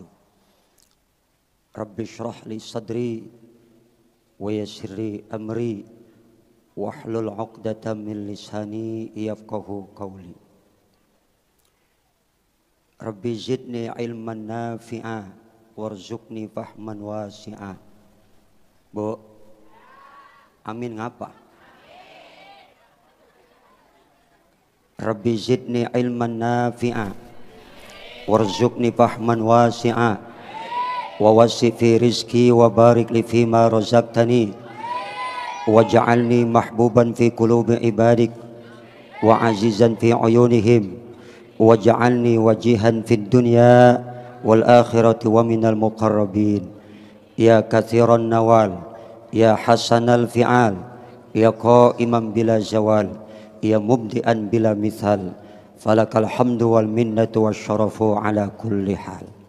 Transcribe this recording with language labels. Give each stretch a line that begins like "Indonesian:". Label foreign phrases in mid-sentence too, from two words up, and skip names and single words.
Arabic: رب اشرح لي صدري ويسر لي أمري واحلل عقدة من لساني يفقهوا قولي. رب زدني علما نافعا وارزقني فهما واسعا.
Javanese: Bu, amin ngapa?
Arabic: رب زدني علما نافعا وارزقني فهما واسعا ووسع في رزقي وبارك لي فيما رزقتني واجعلني محبوبا في قلوب عبادك وعزيزا في عيونهم واجعلني وجيها في الدنيا والآخرة ومن المقربين. يا كثير النوال يا حسن الفعال يا قائما بلا زوال يا مبدعا بلا مثال فلك الحمد والمنة والشرف على كل حال.